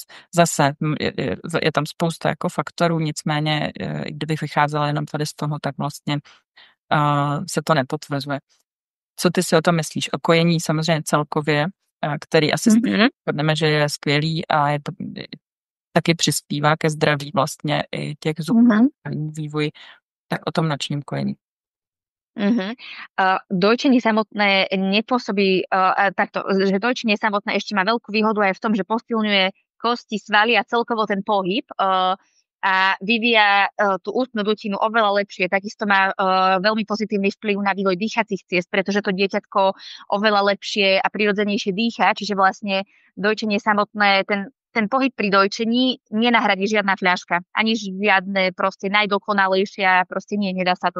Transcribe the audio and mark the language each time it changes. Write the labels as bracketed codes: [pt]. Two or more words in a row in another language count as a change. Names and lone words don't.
[cs] Zase je tam spousta jako faktorů, nicméně, kdybych vycházela jenom tady z toho, tak vlastně se to nepotvrzuje. Co ty si o tom myslíš? O kojení samozřejmě celkově, který asi shodneme, že je skvělý a je to, taky přispívá ke zdraví vlastně i těch zubů vývoj, tak o tom nočním kojení. [sk] Dojčenie samotné nepôsobí takto, že dojčenie samotné ešte má veľkú výhodu aj v tom, že posilňuje kosti, svaly a celkovo ten pohyb a vyvíja tú ústnu dutinu oveľa lepšie. Takisto má veľmi pozitívny vplyv na vývoj dýchacích ciest, pretože to dieťatko oveľa lepšie a prirodzenejšie dýcha, čiže vlastne dojčenie samotné, ten pohyb pri dojčení nenahradí žiadna fľaška, ani žiadne proste najdokonalejšia, proste nedá sa to.